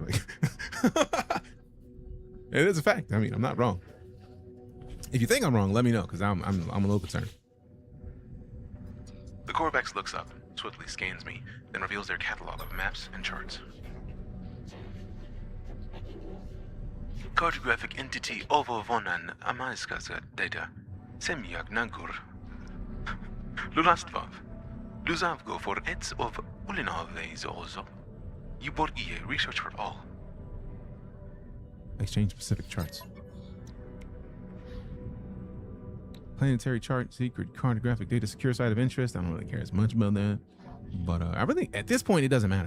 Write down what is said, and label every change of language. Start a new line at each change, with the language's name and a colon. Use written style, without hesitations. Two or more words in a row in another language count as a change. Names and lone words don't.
English: Like it is a fact. I mean, I'm not wrong. If you think I'm wrong, let me know, because I'm a little concerned. The Corvex looks up, swiftly scans me, then reveals their catalog of maps and charts. Cartographic entity Ovovonan Amaiskaza data. Semyak Nagur. Lulastvov. Luzavgo for ets of Ulinave Zozo. Yuborgie research for all. Exchange specific charts. Planetary chart, secret cartographic data, secure site of interest. I don't really care as much about that. But I really, at this point, it doesn't matter.